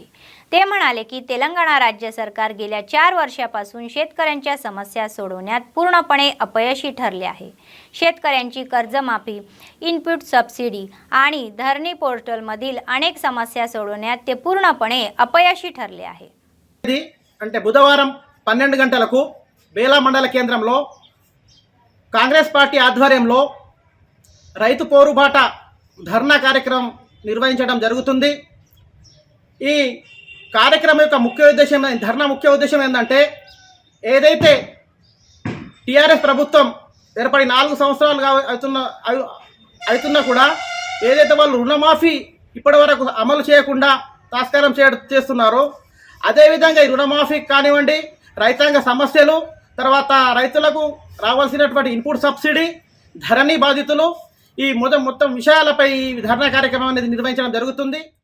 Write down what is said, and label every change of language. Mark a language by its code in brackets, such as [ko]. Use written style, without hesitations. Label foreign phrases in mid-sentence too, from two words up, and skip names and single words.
[mr] ते म्हणाले की तेलंगणा राज्य सरकार गेल्या 4 वर्षापासून शेतकऱ्यांच्या समस्या सोडवण्यात पूर्णपणे अपयशी ठरले आहे. शेतकऱ्यांची कर्जमाफी, इनपुट सबसिडी आणि धरणी पोर्टलमधील अनेक समस्या सोडवण्यात ते पूर्णपणे अपयशी ठरले आहे. [te] అంటే బుధవారం 12 గంటలకు బేలా మండల కేంద్రంలో కాంగ్రెస్ పార్టీ ఆధ్వర్యంలో రైతు పోరుబాట ధర్నా కార్యక్రమం నిర్వహించడం జరుగుతుంది. ఈ కార్యక్రమం యొక్క ధర్నా ముఖ్య ఉద్దేశం ఏంటంటే ఏదైతే టీఆర్ఎస్ ప్రభుత్వం ఏర్పడి 4 సంవత్సరాలుగా అవుతున్నా కూడా ఏదైతే వాళ్ళు రుణమాఫీ ఇప్పటివరకు అమలు చేయకుండా తాత్కారం చేస్తున్నారో అదేవిధంగా ఈ రుణమాఫీ కానివ్వండి, రైతాంగ సమస్యలు, తర్వాత రైతులకు రావాల్సినటువంటి ఇన్పుట్ సబ్సిడీ, ధరణి బాధితులు, ఈ మొత్తం విషయాలపై ధర్నా కార్యక్రమం అనేది నిర్వహించడం జరుగుతుంది.